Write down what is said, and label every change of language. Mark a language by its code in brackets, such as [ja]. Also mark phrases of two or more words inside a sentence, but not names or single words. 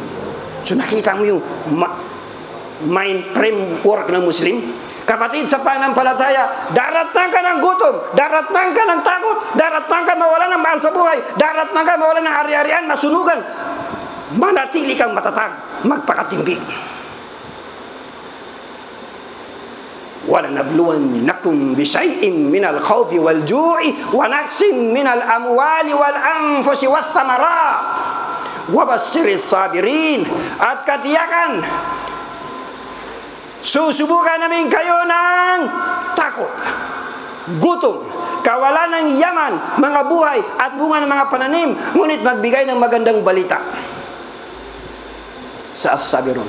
[tl] So nakita mo yung [en] mind framework [tl] ng Muslim. Kapatid sa panampalataya, daratnan ka ng gutom, daratnan ka ng takot, daratnan ka mawala ng mahal sa buhay, daratnan ka mawala ng ari-arian, masunugan, manatili kang matatag, magpakatimbi. [ar] وَلَنَبْلُوَنَّكُمْ بِشَيْءٍ مِنَ الْخَوْفِ وَالْجُوعِ وَنَقْصٍ مِنَ الْأَمْوَالِ وَالْأَنفُسِ وَالثَّمَرَاتِ وَبَشِّرِ الصَّابِرِينَ. [tl] At katiyakan, susubukan namin kayo ng takot, gutom, kawalan ng yaman, mga buhay at bunga ng mga pananim, ngunit magbigay ng magandang balita sa as-sabirun.